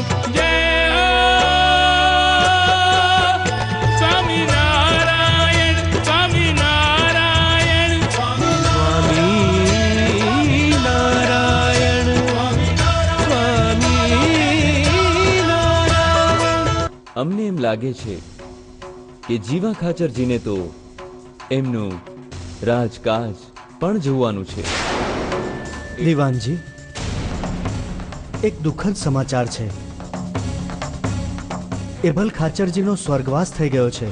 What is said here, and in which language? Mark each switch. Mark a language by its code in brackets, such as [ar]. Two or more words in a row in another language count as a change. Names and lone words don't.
[gu] जय स्वामी नारायण स्वामी नारायण स्वामी नारायण स्वामी नारायण। અમને એમ લાગે છે કે જીવા ખાચરજીને તો એમનું રાજકાજ પણ જોવાનું છે। દીવાનજી, એક દુઃખદ સમાચાર છે। એભલ ખાચરજીનો સ્વર્ગવાસ થઈ ગયો છે।